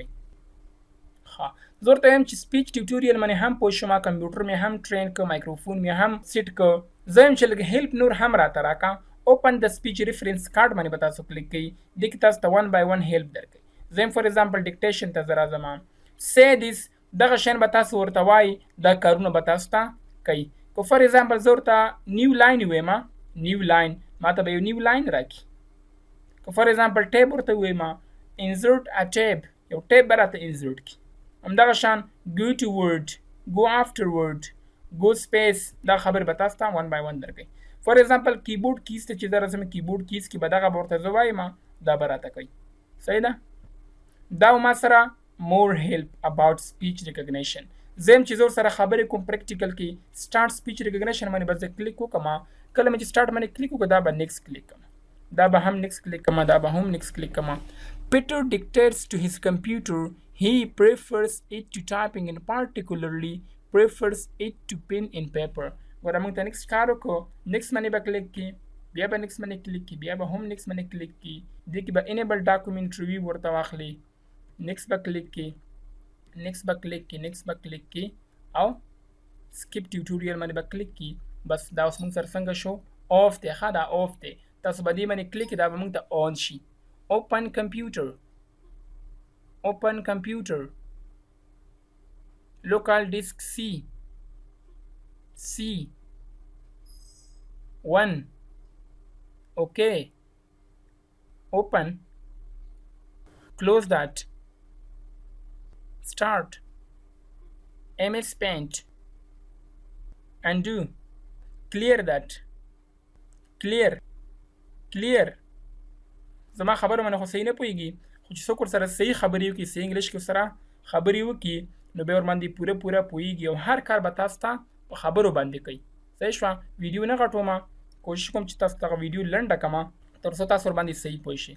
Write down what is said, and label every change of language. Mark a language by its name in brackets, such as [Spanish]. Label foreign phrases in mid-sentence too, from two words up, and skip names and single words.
[Pashto] ښه. زه ورته وایم چې [English] speech tutorial [Pashto] باندې هم پوه شوم، کمپیوټر مې هم ټرین که، مایکروفون مې هم سیټ که. زه وایم چې لږ هیلپ نور هم راته راکړه. اوپن د [English] speech reference card [Pashto] باندې به تاسو کلیک کوئ. دې کې تاسو ته [English] one by one [Pashto] هیلپ درکوي. زه [English] for example dictation [Pashto] ته زه راځم. [English] say this، [Pashto] دغه شیان به تاسو ورته وایي، دا کارونه به تاسو ته کوي. که [English] for example [Pashto] زه ورته [English] new line [Pashto] ووایم، [English] new line [Pashto] ماته به یو [English] new line [Pashto] راکړي. که [English] for example tab [Pashto] ورته ووایم، [English] insert a tab, [Pashto] یو ټیب به راته انزرټ کړي. همدغه شان [English] go to word، go after word، go space، [Pashto] دا خبرې به تاسو ته [English] one by one [Pashto] درکوي. [English] for example keyboard keys [Pashto] ته چې زه راځم، [English] keyboard keys [Pashto] کې به دغه به ورته زه وایم، دا به راته کوي. صحیح ده. دا ما سره [English] more help about speech recognition. [Pashto] زم چې زور سره خبرې کوم پریکټیکل کې start speech recognition باندې به زه کلیک وکړم. کله مې چې start باندې کلیک وکړم دا به next کلیک کوم، دا به هم next کلیک کوم، دا به هم next کلیک کوم. [English] Peter dictates to his computer. He prefers it to typing and particularly prefers it to pen and paper. [Pashto] ګوره موږ ته نیکسټ کار وکړو. نیکسټ باندې به کلیک کړي، بیا به نیکسټ باندې کلیک کړي، بیا به هم نیکسټ باندې کلیک کړي. دې کې به [English] enable document review [Pashto] ورته واخلي. نیکسټ به کلیک کړي، نیکسټ به کلیک کړي، نیکسټ به کلیک کړي او [English] skip tutorial [Pashto] باندې به کلیک کړي. بس دا اوس موږ سره څنګه شو؟ آف دی. ښه دا آف دی. تاسو به دې باندې کلیک کړئ، دا به موږ ته آن شي. [English] open computer, open computer, local disk C C1. Okay. Open. Close that. Start. MS Paint. Undo. Clear that. Clear. [Pashto] زما خبره باندې خو صحیح نه پوهېږي، خو چې څوک ورسره صحیح خبرې وکړي، صحیح انګلیش کې ورسره خبرې وکړي، نو بیا ورباندې پوره پوهېږي او هر کار به تاسو ته په خبرو باندې کوي. صحیح شوه؟ ویډیو نه غټومه، کوشش کوم چې تاسو ته ویډیو لنډه کړمه تر څو تاسو ورباندې صحیح پوه شئ.